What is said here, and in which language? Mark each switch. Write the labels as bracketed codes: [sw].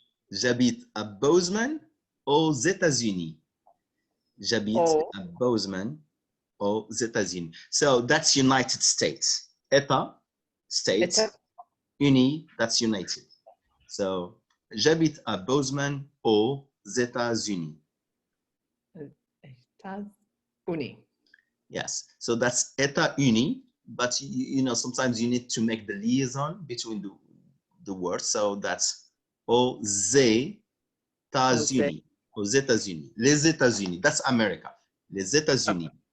[fr] J'habite à Bozeman, aux États-Unis. J'habite à Bozeman, aux États-Unis. [en] So that's United States. État, States, Uni, that's United. [fr] So j'habite à Bozeman, aux États-Unis. États-Unis. [en] Yes, so that's États-Unis, but you know sometimes you need to make the liaison between the words. So that's [fr] aux États-Unis. Aux États-Unis. Les États-Unis. [en] That's America. [fr] Les États-Unis.